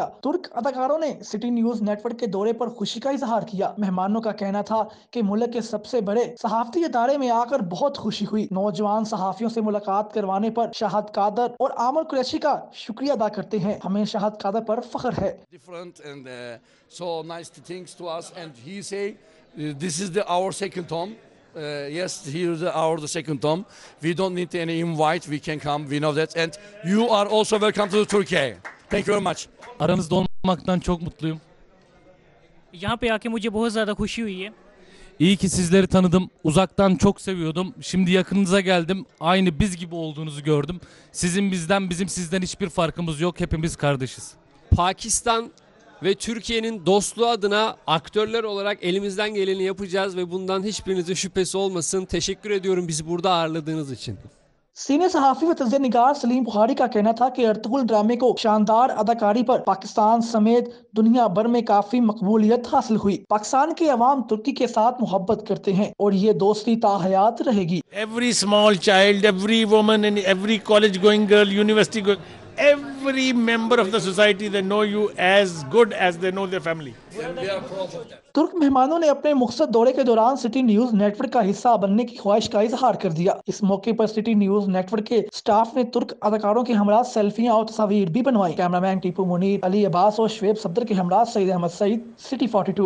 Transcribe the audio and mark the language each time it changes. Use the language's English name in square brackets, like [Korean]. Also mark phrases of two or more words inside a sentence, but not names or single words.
[Urdu] ترک اداکاروں نے سٹی نیوز نیٹ ورک کے دورے پر خوشی کا اظہار کیا۔ مہمانوں کا کہنا تھا کہ ملک کے سب سے بڑے صحافتی ادارے میں آ کر بہت خوشی ہوئی۔ نوجوان صحافیوں سے ملاقات کروانے پر شاہد قادر اور عامر قریشی کا شکریہ ادا کرتے ہیں۔ ہمیں شاہد قادر پر فخر ہے۔ [English] Yes, here is our second home. We don't need any invite. We can come. We know that. And you are also welcome to Turkey. Thank you very much. [Turkish] Aranızda olmaktan çok mutluyum. [Urdu] یہاں پے آ کے مجھے بہت زیادہ خوشی ہوئی ہے. [Turkish] İyi ki sizleri tanıdım. Uzaktan çok seviyordum. Şimdi yakınınıza geldim. Aynı biz gibi olduğunuzu gördüm. Sizin bizden, bizim sizden hiçbir farkımız yok. Hepimiz kardeşiz. Pakistan ve Türkiye'nin dostluğu adına aktörler olarak elimizden geleni yapacağız ve bundan hiçbirinizin şüphesi olmasın. Teşekkür ediyorum bizi burada ağırladığınız için. [Urdu] سینئر صحافی و تجزیہ نگار سلیم بخاری کا کہنا تھا کہ ارطغرل ڈرامے کو شاندار اداکاری پر پاکستان سمیت دنیا بھر میں کافی مقبولیت حاصل ہوئی. پاکستان کے عوام ترکی کے ساتھ محبت کرتے ہیں اور یہ دوستی تاحیات رہے گی. [English] Every small child, every woman and every college going girl, university going, every member of the society, they know you as good as they know their family. [Urdu] ترک مہمانوں نے اپنے مختصر دورے کے دوران سٹی نیوز نیٹ ورک کا حصہ بننے کی خواہش کا اظہار کر دیا. اس موقع پر سٹی نیوز نیٹ ورک کے سٹاف نے ترک اداکاروں کے ہمراہ سیلفیاں اور تصویر بھی بنوائی. کیمرہ مین ٹیپو منیر، علی عباس اور شعیب صفدر کے ہمراہ سعید احمد سعید، سٹی 42.